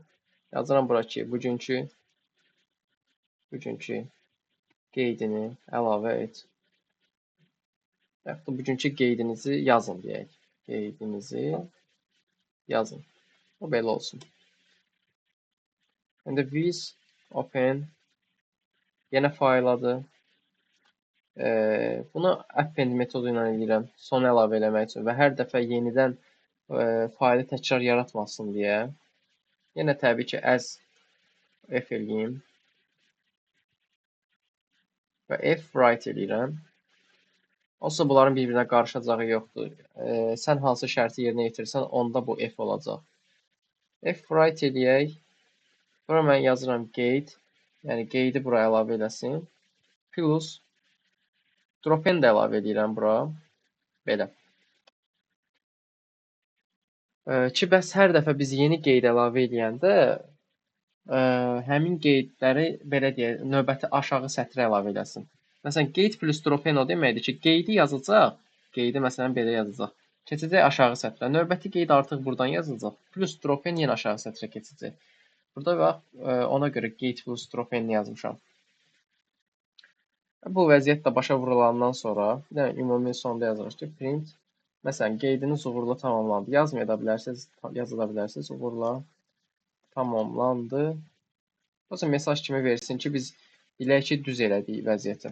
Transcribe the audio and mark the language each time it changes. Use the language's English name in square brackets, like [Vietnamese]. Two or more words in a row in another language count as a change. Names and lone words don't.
[Azerbaijani] Yazıram bura ki, bugünkü qeydini əlavə et. Yaxud da bugünkü qeydinizi yazın deyək. Qeydinizi yazın. O belə olsun. İndi [English] with open [Azerbaijani] yenə fayl adı. Bunu append metodu ilə edirəm. Son əlavə eləmək üçün və hər dəfə yenidən faylı təkrar yaratmasın deyə. Yenə təbii ki, [English] as F [Azerbaijani] eləyim və [English] F write [Azerbaijani] eləyirəm. Olsa bunların bir-birinə qarışacağı yoxdur. Sən hansı şərti yerinə yetirsən, onda bu F olacaq. [English] F write [Azerbaijani] eləyək. Bura mən yazıram qeyd. Yəni qeydi bura əlavə eləsin. [English] Plus drop-in [Azerbaijani] də əlavə edirəm bura. Belə. Ki, bəs hər dəfə biz yeni qeyd əlavə eləyəndə həmin qeydləri belə deyək, növbəti aşağı sətrə əlavə eləsin. Məsələn, qeyd [English] plus drop-in [Azerbaijani] o deməkdir ki, qeydi yazacaq. Qeydi məsələn belə yazacaq. Keçəcək aşağı sətrə. Növbəti qeyd artıq buradan yazılacaq. [English] Plus drop-in [Azerbaijani] yenə aşağı sətrə keçəcək. Burada bax, ona görə qeyd [English] plus drop-in [Azerbaijani] yazmışam. Bu vəziyyət də başa vurulandan sonra, bir dənə ümumi sonda yazırıq ki, print, məsələn, qeydiniz uğurla tamamlandı. Yazmaya da bilərsiniz, yaza da bilərsiniz, uğurla tamamlandı. O zaman mesaj kimi versin ki, biz bilək ki, düz elədik vəziyyəti.